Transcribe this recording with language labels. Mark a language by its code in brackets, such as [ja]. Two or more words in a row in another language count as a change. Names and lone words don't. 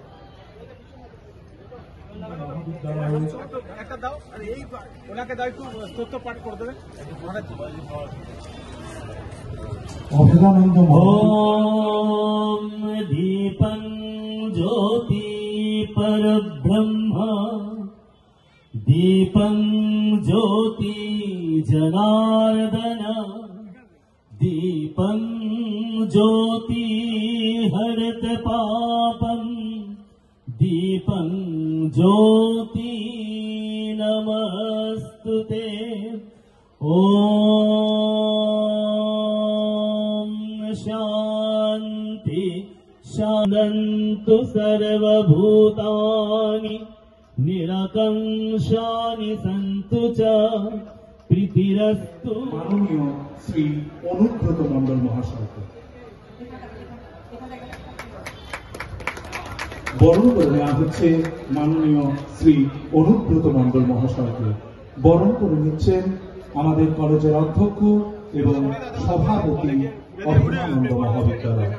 [sa] অভেদানন্দ ওম দীপং জ্যোতি পরব্রহ্ম দীপং জ্যোতি জনার্দন दीपं ज्योति हरत पापं दीपं ज्योति नमस्तुते। ओम शांति शान्तु सर्वभूतानि निरकंशानि सन्तु च প্রীতিরস্তু। [bn] মাননীয় শ্রী অনুব্রত মণ্ডল মহাশয়কে বরণ করে নেওয়া হচ্ছে। মাননীয় শ্রী অনুব্রত মণ্ডল মহাশয়কে বরণ করে নিচ্ছেন আমাদের কলেজের অধ্যক্ষ এবং সভাপতি অভেদানন্দ মহাবিদ্যালয়।